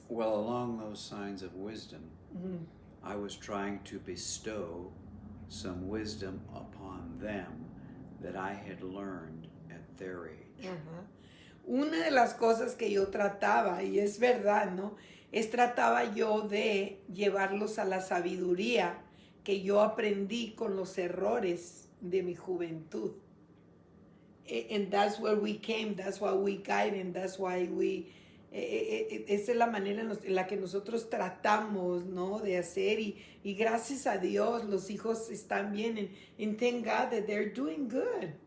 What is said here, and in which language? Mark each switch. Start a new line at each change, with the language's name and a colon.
English: Well, along those signs of wisdom, Mm-hmm. I was trying to bestow some wisdom upon them that I had learned at their age. Ajá.
Spanish: Una de las cosas que yo trataba, y es verdad, ¿no? Trataba yo de llevarlos a la sabiduría que yo aprendí con los errores de mi juventud.
English: And that's where we came, that's why we guide, and that's why we...
Spanish: esa es la manera en la que nosotros tratamos, ¿no? De hacer, y gracias a Dios los hijos están bien,
English: and thank God that they're doing good.